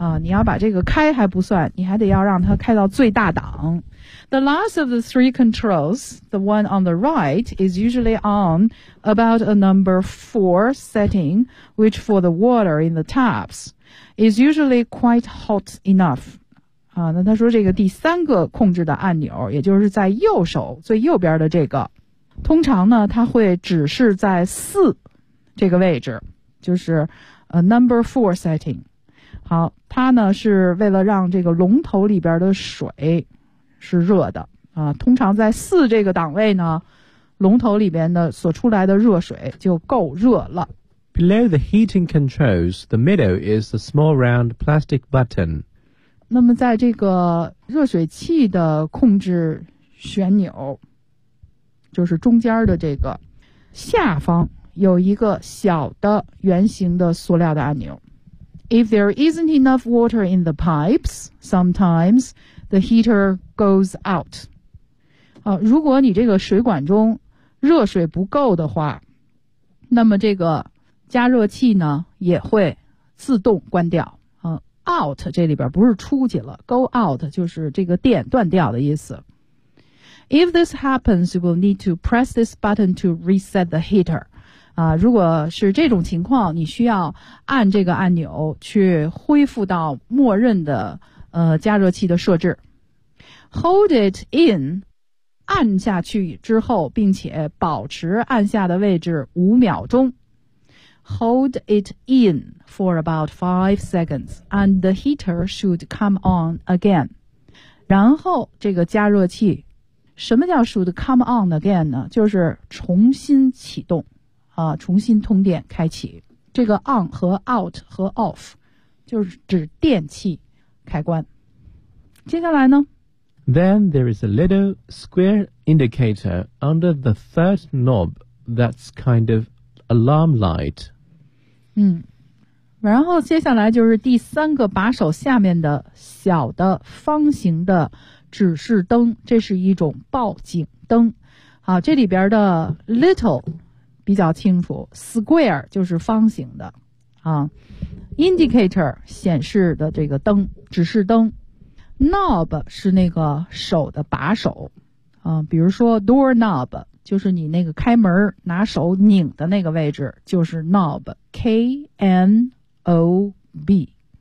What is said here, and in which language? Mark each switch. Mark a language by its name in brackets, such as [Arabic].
[Chinese] 你要把这个开还不算，你还得要让它开到最大档。 [English] The last of the three controls, the one on the right, is usually on about a number 4 setting, which for the water in the taps is usually quite hot enough. [Chinese] 那他说这个第三个控制的按钮，也就是在右手最右边的这个，通常呢，它会只是在四这个位置，就是 [English] a number 4 setting。 [Chinese] 好，它呢是为了让这个龙头里边的水是热的啊。通常在四这个档位呢，龙头里边的所出来的热水就够热了。 [English] Below the heating controls, the middle is a small round plastic button. [Chinese] 那么在这个热水器的控制旋钮，就是中间的这个下方有一个小的圆形的塑料的按钮。 [English] If there isn't enough water in the pipes, sometimes the heater goes out. [Chinese] 如果你这个水管中热水不够的话，那么这个加热器呢也会自动关掉。 Out 这里边不是出去了 ，go out 就是这个电断掉的意思。 [English] If this happens, you will need to press this button to reset the heater. [Chinese] 如果是这种情况，你需要按这个按钮去恢复到默认的加热器的设置。 [English] Hold it in, [Chinese] 按下去之后，并且保持按下的位置五秒钟。 [English] Hold it in for about 5 seconds, and the heater should come on again. [Chinese] 然后这个加热器，什么叫 [English] should come on again [Chinese] 呢？就是重新启动。重新通电开启，这个 on 和 out 和 off 就是指电器开关。接下来呢 [English] ？Then there is a little square indicator under the third knob that's kind of alarm light. [Chinese] 然后接下来就是第三个把手下面的小的方形的指示灯，这是一种报警灯。好，这里边的 little。比较清楚 ，square 就是方形的，indicator 显示的这个灯，指示灯 ，knob 是那个手的把手，比如说 door knob 就是你那个开门拿手拧的那个位置，就是 knob，K-N-O-B。